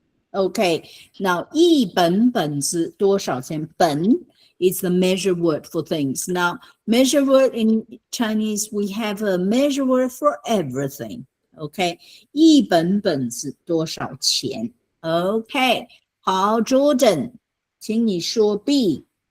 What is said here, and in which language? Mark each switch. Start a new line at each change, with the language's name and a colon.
Chinese: Okay, now 一本本子多少钱？
English: 本 is the measure word for things. Now, measure word in Chinese, we have a measure word for everything.
Chinese: Okay, 一本本子多少钱 ？Okay, 好 ，Jordan， 请你说 B。